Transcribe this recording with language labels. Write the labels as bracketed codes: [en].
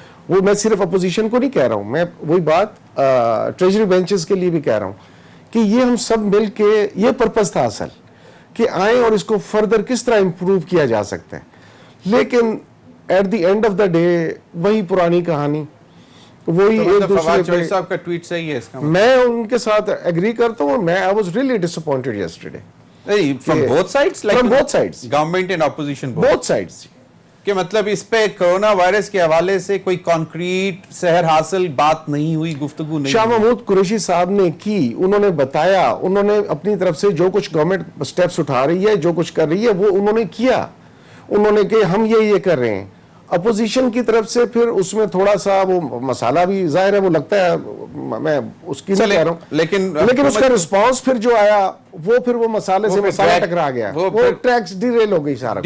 [ur] وہ میں صرف اپوزیشن کو نہیں کہہ رہا ہوں, میں وہی بات ٹریجری بینچز کے لیے بھی کہہ رہا ہوں کہ یہ ہم سب مل کے, یہ پرپس تھا اصل کہ آئیں اور اس کو فردر کس طرح امپروو کیا جا سکتا ہے. لیکن [en] at the end of the day [ur] وہی پرانی کہانی, وہی ایک دوسرے پہ. صاحب کا ٹویٹ صحیح ہے اس کا, میں ان کے ساتھ ایگری کرتا ہوں. میں [en] I was really disappointed yesterday. from both sides, like from both sides, government and opposition both sides. [ur] کہ مطلب اس پہ کرونا وائرس کے حوالے سے کوئی کانکریٹ سحر حاصل بات نہیں ہوئی, گفتگو نہیں. شاہ محمود قریشی صاحب نے کی, انہوں نے بتایا, انہوں نے اپنی طرف سے جو کچھ گورنمنٹ سٹیپس اٹھا رہی ہے, جو کچھ کر رہی ہے, وہ انہوں نے کیا. انہوں نے کہ ہم یہ کر رہے ہیں. اپوزیشن کی طرف سے پھر اس میں تھوڑا سا وہ مسالہ بھی ظاہر ہے, وہ لگتا ہے, میں اس کی نہیں کہہ رہا ہوں, لیکن اس کا رسپانس پھر جو آیا وہ پھر وہ مسالے سے مسالہ ٹکرا گیا, وہ [en] tracks derail [ur] ہو گئی, سارا